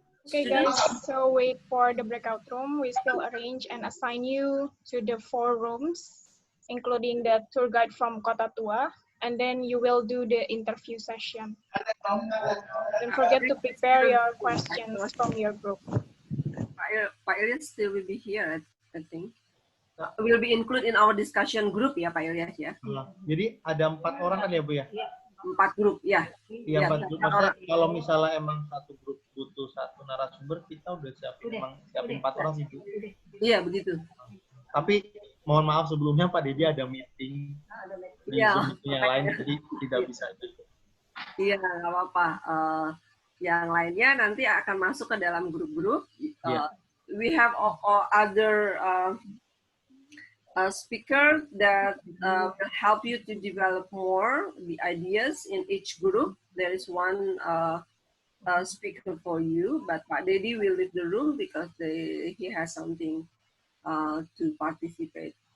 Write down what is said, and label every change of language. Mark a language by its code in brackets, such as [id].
[en] Okay, guys, so wait for the breakout room. We still arrange and assign you to the 4 rooms, including the tour guide from Kota Tua, and then you will do the interview session. Don't forget to prepare your questions from your group. Pak Ilyas still will be here, I think. Will be included in our discussion group ya, Pak Ilyas ya. [id] Jadi ada 4 orang kan ya Bu ya? 4 grup ya. Iya, 4 grup. Maksudnya kalau misalnya emang satu grup butuh 1 narasumber, kita udah siapin 4 orang sih Bu. Iya, begitu. Tapi mohon maaf sebelumnya Pak Dedi ada meeting di Zoom yang lain, jadi tidak bisa juga. Iya, nggak apa-apa. Yang lainnya nanti akan masuk ke dalam grup-grup. [en] We have other speaker that will help you to develop more the ideas in each group. There is one speaker for you, but Pak Dedi will leave the room because he has something to participate.